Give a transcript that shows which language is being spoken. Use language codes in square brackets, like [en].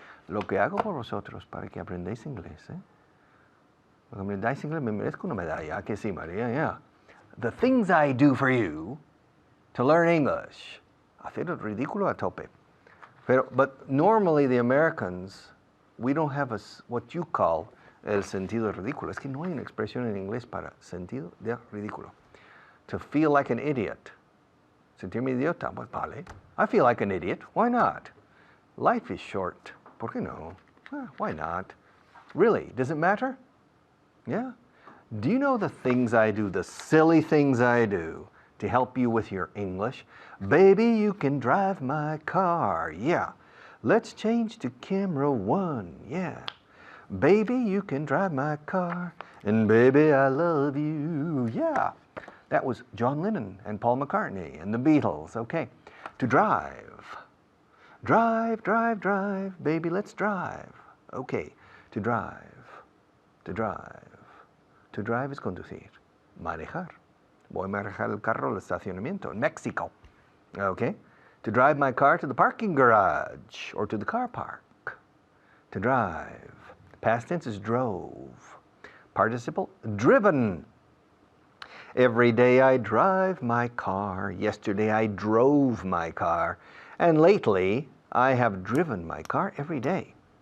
[es] Lo que hago por vosotros para que aprendáis inglés, ¿eh? Para que aprendáis inglés, me merezco una medalla. Que sí, María, yeah. [en] The things I do for you to learn English. [es] Hacer el ridículo a tope. [en] But normally the Americans, we don't have what you call [es] el sentido ridículo. Es que no hay una expresión en inglés para sentido de ridículo. [en] To feel like an idiot. [es] Sentirme idiota, pues vale. [en] I feel like an idiot. Why not? Life is short. [es] ¿Por qué no? [en] Why not? Really, does it matter? Yeah. Do you know the things I do, the silly things I do to help you with your English? Baby, you can drive my car. Yeah. Let's change to camera 1. Yeah. Baby, you can drive my car. And baby, I love you. Yeah. That was John Lennon and Paul McCartney and the Beatles. Okay. To drive. Drive, drive, drive. Baby, let's drive. Okay. To drive. To drive. To drive is conducir. Manejar. [es] Voy a manejar el carro al estacionamiento in Mexico. [en] Okay. To drive my car to the parking garage or to the car park. To drive. Past tense is drove. Participle, driven. Every day I drive my car. Yesterday I drove my car. And lately I have driven my car every day.